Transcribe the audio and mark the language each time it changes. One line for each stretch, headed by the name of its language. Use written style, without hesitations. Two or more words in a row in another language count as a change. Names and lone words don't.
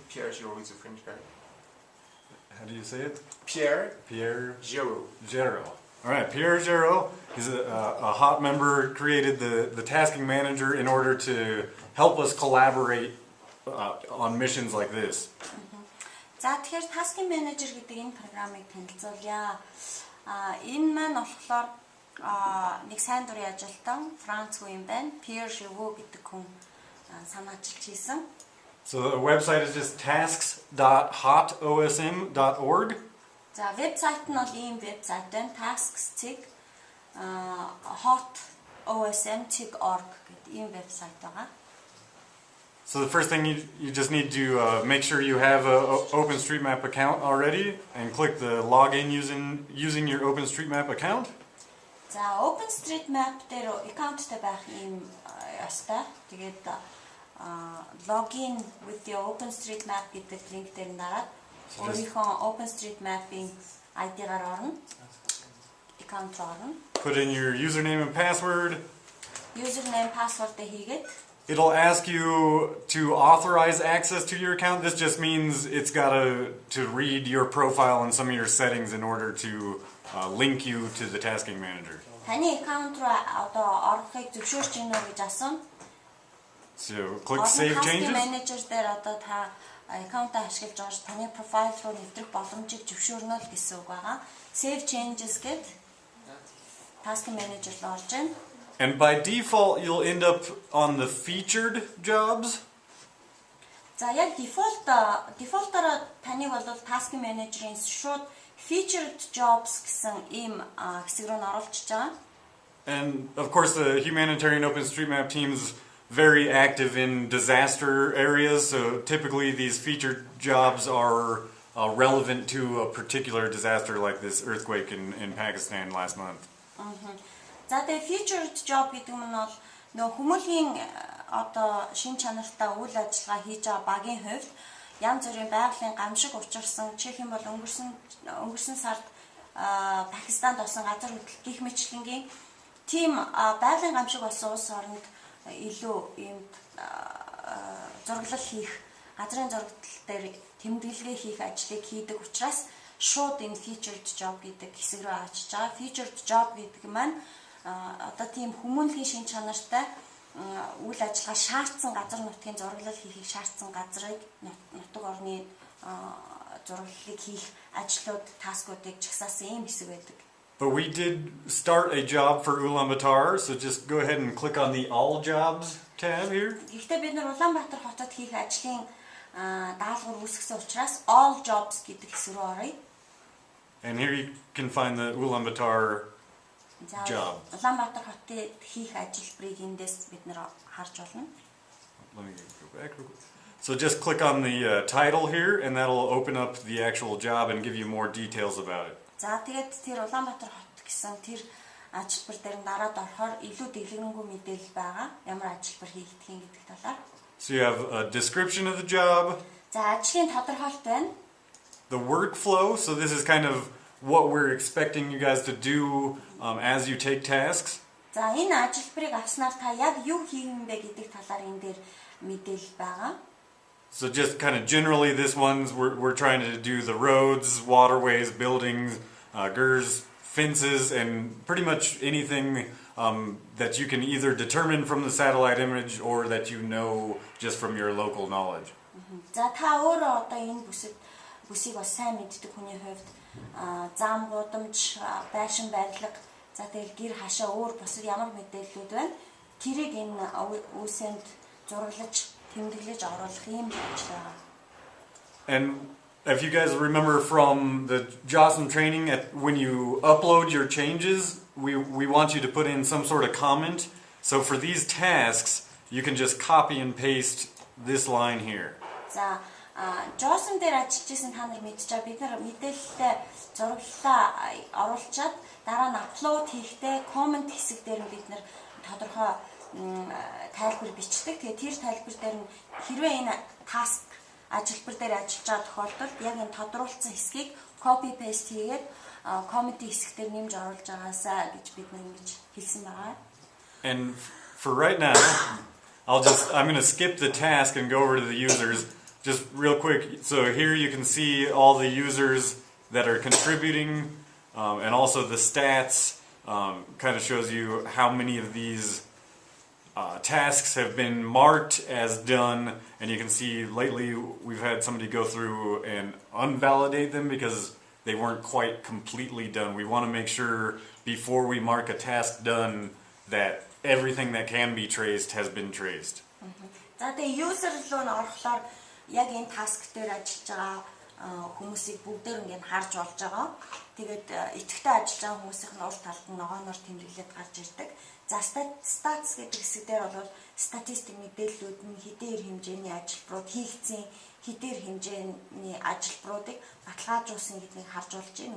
English: Pierre Giraud is a French guy. How do you say it? Pierre Giraud. Giraud. All right, Pierre Giraud. He's a hot member, created the tasking manager in order to help us collaborate on missions like this.
Mongolian: За тэгэхээр
English: tasking manager
Mongolian: гэдэг энэ програмыг танилцуулъя. Энэ маань болохоор нэг сайн дурын ажилтан Франц хүн юм байна. Pierre Giraud гэдэг хүн санаачилж хийсэн.
English: So the website is just tasks.hotosm.org.
Mongolian: За вебсайт нь бол ийм вебсайт байна. tasks.hotosm.org гэдэг ийм вебсайт байгаа.
English: So the first thing you just need to make sure you have a OpenStreetMap account already and click the login using your OpenStreetMap account.
Mongolian: За OpenStreetMap дээр аккаунттай байх ийм ястай. Тэгээд
English: login with the OpenStreetMap
Mongolian: гэдэг линк дээр дараад өөрийнхөө OpenStreetMap-ийн ID-гаар орно. Аккаунт орно.
English: Put in your username and password. Username password-
Mongolian: ыг хийгээд
English: it'll ask you to authorize access to your account. This just means it's got to read your profile and some of your settings in order to link you to the tasking manager.
Mongolian: Таны аккаунт руу одоо орохыг зөвшөөрч гинэ үү гэж асууна.
English: So click save changes.
Mongolian: Менежер дээр одоо та аккаунтаа ашиглаж орж таны профайл руу нэвтрэх боломжийг зөвшөөрнө л гэсэн үг байгаа.
English: Save changes
Mongolian: гэд
English: tasking manager
Mongolian: руу орж байна.
English: And by default, you'll end up on the featured jobs.
Mongolian: За яг default-оор таныг бол
English: tasking manager-
Mongolian: ийн шууд
English: featured jobs
Mongolian: гэсэн ийм хэсэг рүү оруулчихж байгаа.
English: And of course, the Humanitarian OpenStreetMap team is very active in disaster areas. So typically, these featured jobs are relevant to a particular disaster, like this earthquake in Pakistan last month.
Mongolian: За тэгээ
English: featured job
Mongolian: гэдэг нь бол нөө Хүмүүнлэгийн одоо шин чанартай үйл ажиллагаа хийж байгаа багийн хувьд янз бүрийн байгалийн гамшиг учирсан чих юм бол өнгөрсөн сард Пакистанд осон газар хөдлөлт гих мэтлэнгийн тийм байгалийн гамшиг болсон улс оронд илүү ийм зураглал хийх газрын зураглал дээр тэмдэглэгээ хийх ажлыг хийдэг учраас шууд энэ
English: featured job
Mongolian: гэдэг хэсэг рүү очиж байгаа.
English: Featured job
Mongolian: гэдэг маань одоо тийм хүмүүнлэгийн шин чанартай үйл ажиллагаа шаардсан газар нутгийн зураглал хийхийг шаардсан газрыг нутаг орны зураглалыг хийх ажлууд таскуудыг жагсаасан ийм хэсэг байдаг.
English: But we did start a job for Ulaanbaatar, so just go ahead and click on the All Jobs tab here.
Mongolian: Гэхдээ бид нар Улаанбаатар хотод хийх ажлын даалгавар үүсгэсэн учраас
English: All Jobs
Mongolian: гэдэг хэсэг рүү оръё.
English: And here you can find the Ulaanbaatar job.
Mongolian: Улаанбаатар хотод хийх ажилбарыг эндээс бид нар харж болно. Let me go back real quick. So just click on the title here, and that'll open up the actual job and give you more details about it. За тэгээд тэр Улаанбаатар хот гэсэн тэр ажилбар дээр дараад орохоор илүү дэлгэрэнгүй мэдээлэл байгаа. Ямар ажилбар хийгдэх гэдэг талаар.
English: So you have a description of the job.
Mongolian: За ажлын тодорхойлт байна.
English: The workflow. So this is kind of what we're expecting you guys to do as you take tasks.
Mongolian: За энэ ажилбарыг авснаар та яг юу хийх юм бэ гэдэг талаар энэ дээр мэдээлэл байгаа.
English: So just kind of generally this one's we're trying to do the roads, waterways, buildings, girders, fences, and pretty much anything that you can either determine from the satellite image or that you know just from your local knowledge.
Mongolian: За та өөрөө одоо энэ бүсийг бас сайн мэддэг хүний хувьд зам гудамж, байшин байрлал, за тэгэл гэр хашаа өөр бусад ямар мэдээллүүд байна? Тэрийг энэ үсэнд зураглаж тэмдэглэж оруулах юм ажил байгаа.
English: And if you guys remember from the JOSM training, when you upload your changes, we want you to put in some sort of comment. So for these tasks, you can just copy and paste this line here.
Mongolian: За JOSM дээр ажиллаж исэн та нар мэдчихээ бид нар мэдээлэлтэй зураглалаа оруулчаад дараа нь апплод хийхдээ comment хэсэг дээр бид нар тодорхой тайлбар бичдэг. Тэгээ тэр тайлбар дээр нь хэрвээ энэ task ажилбар дээр ажиллаж байгаа тохиолдолд яг энэ тодруулсан хэсгийг
English: copy paste
Mongolian: хийгээд comment хэсгээр нэмж оруулж байгаасаа гэж бид ингэж хэлсэн байгаа.
English: And for right now, I'm going to skip the task and go over to the users just real quick. So here you can see all the users that are contributing and also the stats kind of shows you how many of these tasks have been marked as done, and you can see lately we've had somebody go through and unvalidate them because they weren't quite completely done. We want to make sure before we mark a task done that everything that can be traced has been traced.
Mongolian: За тэгээ user руу н орохлоор яг энэ task дээр ажиллаж байгаа хүмүүсийг бүгдээр ингээд харж болж байгаа. Тэгээд идэвхтэй ажиллаж байгаа хүмүүсийн урт талд нь ногооноор тэмдэглээд гарч ирдэг. За stats гэдэг хэсэг дээр бол статистик мэдээллүүд нь хэдээр хэмжээний ажилбарууд хийгдсэн хэдээр хэмжээний ажилбаруудыг баталгаажуулсан гэдгийг харж болж байна.